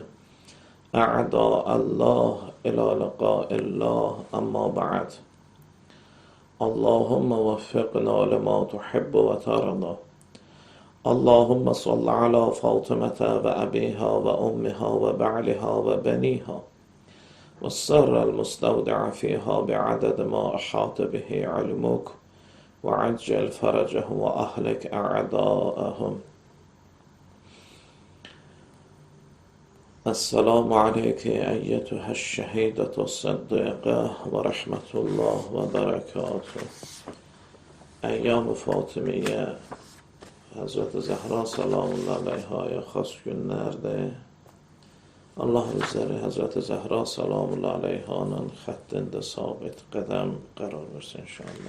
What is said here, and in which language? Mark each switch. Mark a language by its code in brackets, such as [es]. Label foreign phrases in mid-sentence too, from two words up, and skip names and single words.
[ar] أعداء الله إلى لقاء الله أما بعد اللهم وفقنا لما تحب وترضى اللهم صل على فاطمة وأبيها وأمها وبعلها وبنيها والسر المستودع فيها بعدد ما أحاط به علمك وعجل فرجهم وأهلك أعداءهم. السلام عليك أيتها الشهيدة الصديقة ورحمة الله وبركاته. [az] Əyyam-ı Fatimiyyə Həzrəti Zəhra [ar] سلام الله عليها [az] xas günlərdir. Allah bizləri Həzrəti Zəhra [ar] سلام الله عليها [az] xəttində sabit qədəm qərar versin inşallah.